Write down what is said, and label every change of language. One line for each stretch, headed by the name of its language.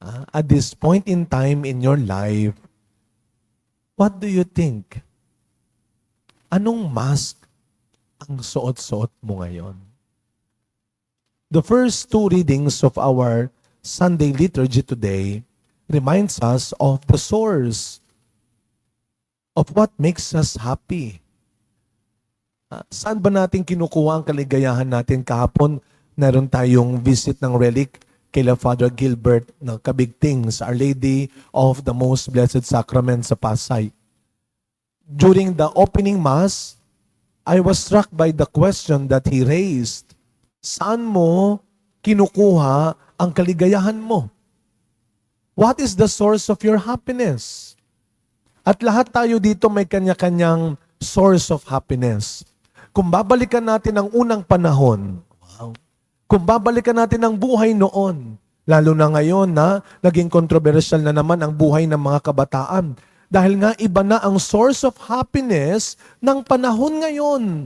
English: At this point in time in your life, what do you think?
Filipino: Anong mask ang suot-suot mo ngayon?
English: The first two readings of our Sunday liturgy today reminds us of the source of what makes us happy.
Filipino: Saan ba natin kinukuha ang kaligayahan natin? Kahapon, meron tayong visit ng relic kila Father Gilbert ng Kabigting sa Our Lady of the Most Blessed Sacrament sa Pasay.
English: During the opening Mass, I was struck by the question that he raised.
Filipino: Saan mo kinukuha ang kaligayahan mo?
English: What is the source of your happiness?
Filipino: At lahat tayo dito may kanya-kanyang
English: source of happiness.
Filipino: Kung babalikan natin ang unang panahon, kung babalikan natin ang buhay noon, lalo na ngayon na naging controversial na naman ang buhay ng mga kabataan, dahil nga iba na ang
English: source of happiness
Filipino: ng panahon ngayon.